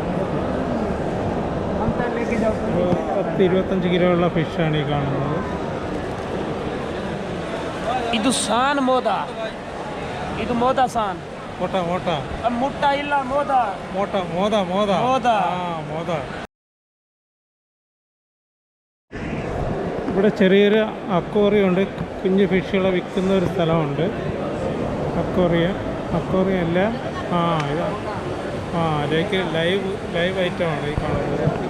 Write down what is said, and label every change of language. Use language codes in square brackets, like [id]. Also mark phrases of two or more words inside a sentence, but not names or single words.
[ml] 10-25 കിലോ ഉള്ള ഫിഷാണ് ഈ കാണുന്നത്. [kn] ಇದು ಸಾನ್ ಮೋದ ಇದು ಮೋದ ಸಾನ್ [ml] മോട്ട മോട്ട [kn] ಮುಟ್ಟ ಇಲ್ಲ ಮೋದ [ml] മോട്ട മോത മോത മോത. മോത. ഇവിടെ ചെറിയൊരു അക്വേറിയം ഉണ്ട്. കുഞ്ഞു ഫിഷുകളെ വിൽക്കുന്ന ഒരു സ്ഥലമുണ്ട്. അക്വേറിയം അല്ല. ഇതാ അതിലേക്ക് ലൈവ് ഐറ്റമാണ് ഈ കാണുന്നത്.